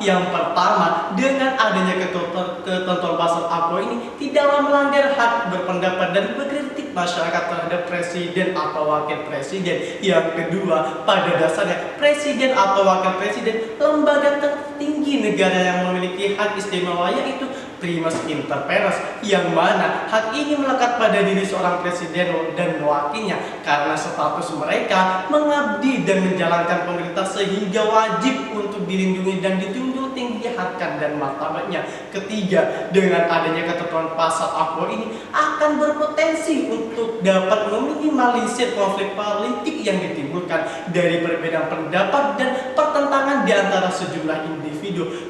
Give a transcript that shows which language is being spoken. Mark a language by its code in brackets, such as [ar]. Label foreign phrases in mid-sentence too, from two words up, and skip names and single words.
[id] Yang pertama, dengan adanya ketentuan pasal APO ini tidaklah melanggar hak berpendapat dan berkritik masyarakat terhadap presiden atau wakil presiden. Yang kedua, pada dasarnya presiden atau wakil presiden lembaga tertinggi negara yang memiliki hak istimewa, yaitu [la] primus inter pares, [id] yang mana hak ini melekat pada diri seorang presiden dan wakilnya karena status mereka mengabdi dan menjalankan pemerintah, sehingga wajib untuk dilindungi dan dijunjung tinggi harkat dan martabatnya. Ketiga, dengan adanya ketentuan pasal APO ini akan berpotensi untuk dapat meminimalisir konflik politik yang ditimbulkan dari perbedaan pendapat dan pertentangan di antara sejumlah individu.